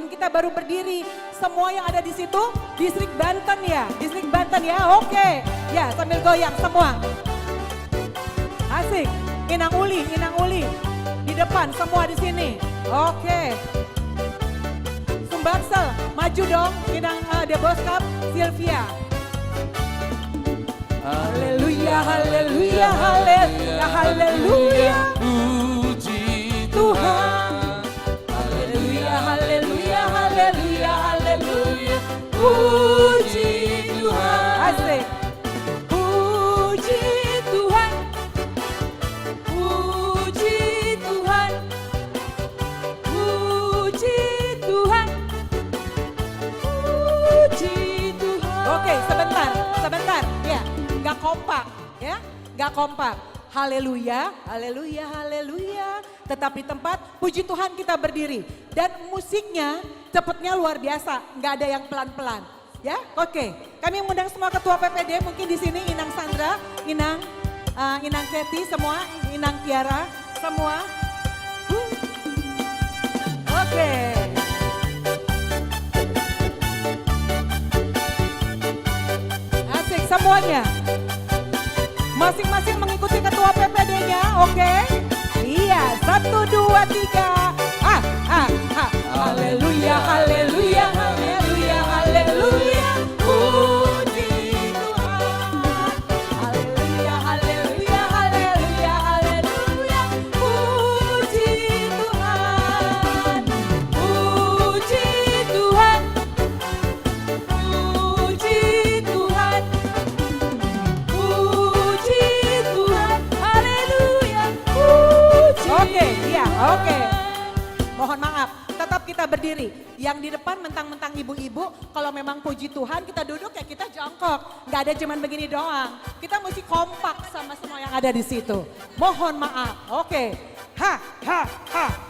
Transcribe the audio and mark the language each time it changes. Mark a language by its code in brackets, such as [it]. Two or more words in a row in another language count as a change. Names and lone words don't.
[id] Kita baru berdiri, semua yang ada di situ, distrik Banten ya, distrik Banten ya, oke. Ya sambil goyang semua. Asik, Inang Uli, di depan semua di sini. Oke. Sumbangsel, maju dong, Inang Deboskap, Sylvia. Haleluya, haleluya, haleluya, haleluya, puji Tuhan. Haleluya, haleluya, haleluya, haleluya, puji Tuhan. Asik. Puji Tuhan, puji Tuhan, puji Tuhan, puji Tuhan. Oke, sebentar, ya. Gak kompak ya, gak kompak. Haleluya, haleluya, haleluya. Tetap di tempat, puji Tuhan kita berdiri. Dan musiknya cepetnya luar biasa, gak ada yang pelan-pelan. Ya, oke. Kami mengundang semua ketua PPD, mungkin di sini Inang Sandra, Inang Keti, semua, Inang Tiara, semua. Oke. Asik semuanya. Masing-masing mengikuti ketua PPD-nya, oke? Iya. Haleluya. 1, 2, 3. Haleluya, haleluya, haleluya, haleluya. Puji Tuhan. Haleluya, haleluya, haleluya, haleluya. Puji Tuhan. Puji Tuhan. Puji Tuhan. Puji Tuhan. Haleluya. Puji. Oke, iya, oke. Mohon maaf, tetap kita berdiri. Yang di depan mentang-mentang ibu-ibu, kalau memang puji Tuhan kita duduk ya kita jongkok. Nggak ada cuman begini doang. Kita mesti kompak sama semua yang ada di situ. Mohon maaf, oke. Ha, ha, ha.